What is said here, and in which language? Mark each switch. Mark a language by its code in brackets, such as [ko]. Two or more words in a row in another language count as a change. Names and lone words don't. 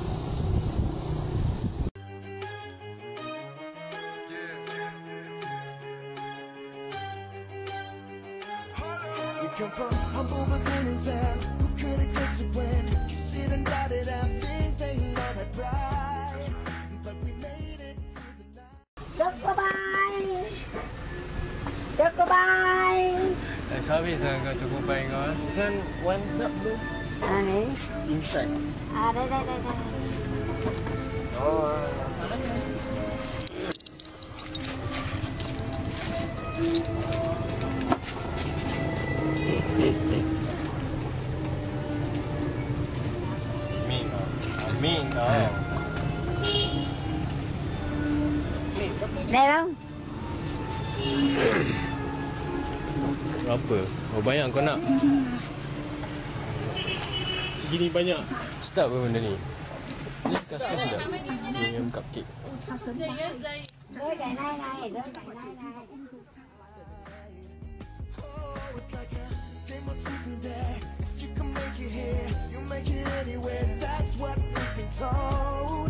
[en] We come from humble beginnings and who could have guessed it when you sit and doubted and things ain't all that bright, but we made it through the night. Chocobai. Chocobai. [ms] Dah habis lah kau cukup baik kau. [en] This one not blue. [ms] Ni. [en] Inside. [ms] Dah. Oh. Min. Oh. [vi] Đây không? [ms] Berapa? Oh banyak kau nak? Gini banyak. Sedap ke benda ni? Ni custard sedap. [en] Premium cupcake. [vi] Đôi cái này. [en] Oh, it's like a game of truth and dare. If you can make it here, you make it anywhere. That's what we've been told.